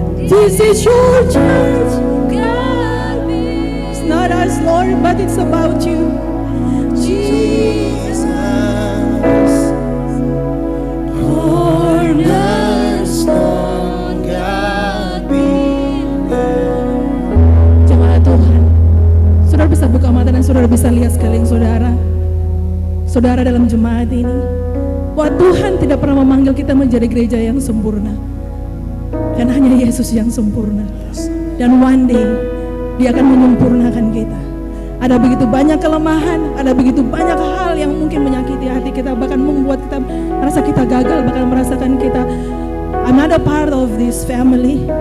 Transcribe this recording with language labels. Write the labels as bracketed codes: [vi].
[en] This is your church, God build it. It's not us, Lord, but it's about you, Jesus. Cornerstone, God build it. [id] Jemaat Tuhan, saudara bisa buka mata dan saudara bisa lihat sekeliling saudara. Saudara dalam jemaat ini, bahwa Tuhan tidak pernah memanggil kita menjadi gereja yang sempurna, dan hanya Yesus yang sempurna. Dan one day Dia akan menyempurnakan kita. Ada begitu banyak kelemahan, ada begitu banyak hal yang mungkin menyakiti hati kita, bahkan membuat kita merasa kita gagal, bahkan merasakan kita [en] I'm not a part of this family.